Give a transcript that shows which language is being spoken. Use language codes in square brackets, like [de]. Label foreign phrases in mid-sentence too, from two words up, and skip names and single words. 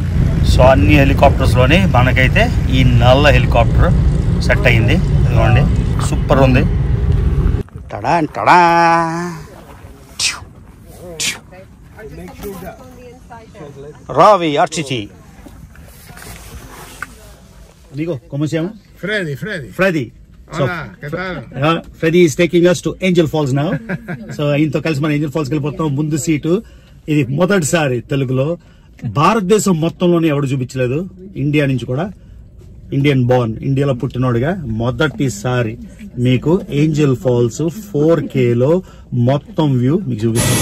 [te] సో అన్ని హెలికాప్టర్స్లోనే మనకైతే ఈ నల్ల హెలికాప్టర్ సెట్ అయ్యింది. ఇదిగోండి, సూపర్ ఉంది. టడా టడా. రావి ఆర్చిచి [es] Amigo, ¿cómo se llama? Freddy. Freddy. Hola, ¿qué tal? [en] Freddy is taking us to Angel Falls now. [te] So ఆయనతో కలిసి మన ఏంజల్ ఫాల్స్కి వెళ్ళిపోతాం. ముందు సీటు ఇది మొదటిసారి తెలుగులో భారతదేశం మొత్తంలోనే ఎవడు చూపించలేదు. ఇండియా నుంచి కూడా [en] Indian born, [te] ఇండియాలో పుట్టినోడుగా మొదటిసారి మీకు ఏంజల్ ఫాల్స్ 4Kలో మొత్తం వ్యూ మీకు చూపిస్తాం.